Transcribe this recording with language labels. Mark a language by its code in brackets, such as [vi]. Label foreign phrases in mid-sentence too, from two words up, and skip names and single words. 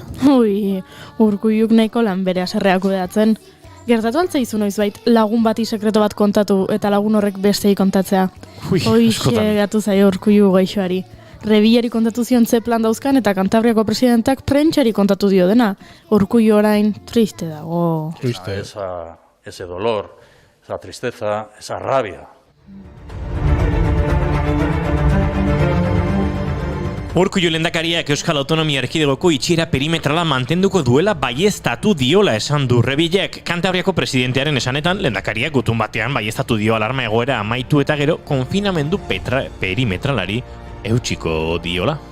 [eu] Urkulluk nahiko lan bere haserrea kudeatzen. Gertatu altzaizu noizbait lagun bati sekreto bat kontatu eta lagun horrek bestei kontatzea. Hoixe gatu zaio Urkullu gaixoari. Rebillari kontatu zion ze plan dauzkan eta Kantabriako presidentak prentxari kontatu dio dena. Urkullu orain triste dago. Triste. [es] Ese dolor, esa tristeza, esa rabia. [eu] Urkullu lehendakariak Euskal Autonomia Erkidegoko itxiera perimetrala mantenduko duela baieztatu diola esan du. Rebillek Kantabriako presidentearen esanetan lehendakariak gutun batean baieztatu dio alarma egoera amaitu eta gero konfinamendu perimetralari eutsiko diola.